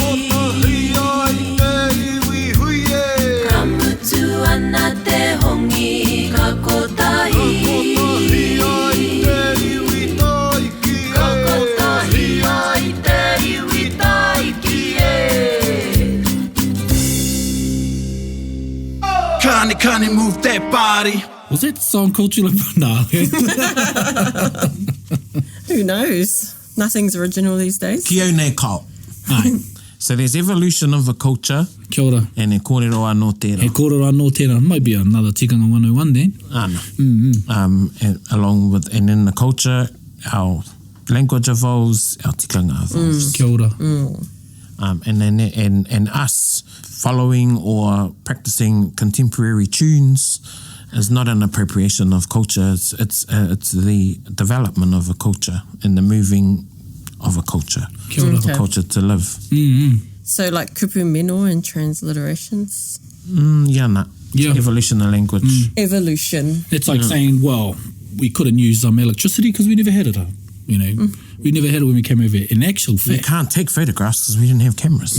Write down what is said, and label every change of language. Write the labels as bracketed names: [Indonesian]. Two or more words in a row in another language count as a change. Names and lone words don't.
[Māori] Kamutu ana te hongi ka kotahi. Ka kotahi ai te iwi taiki e. [English] Kani, move that body. Was that song cultural? No. Who knows? Nothing's original these days. [Māori] Ki au nei kao. Ai, [English] So there's evolution of a culture, [Māori] kia ora. and e kōrero anō tērā. He kōrero anō tērā. [English] Might be another Tikanga 101 then. Ana. And along with, and in the culture, our language evolves, our tikanga evolves. [Māori] Kia ora. [English] And us following or practicing contemporary tunes is not an appropriation of culture. It's the development of a culture and the moving of a culture. [Māori] Kia ora. [English] Okay. A culture to live. So like [Māori] kupu meno [English] and transliterations. Yeah. Evolution of language. Evolution. It's like saying, well, we couldn't use electricity because we never had it. You know, we never had it when we came over. In actual We fact, can't take photographs because we didn't have cameras.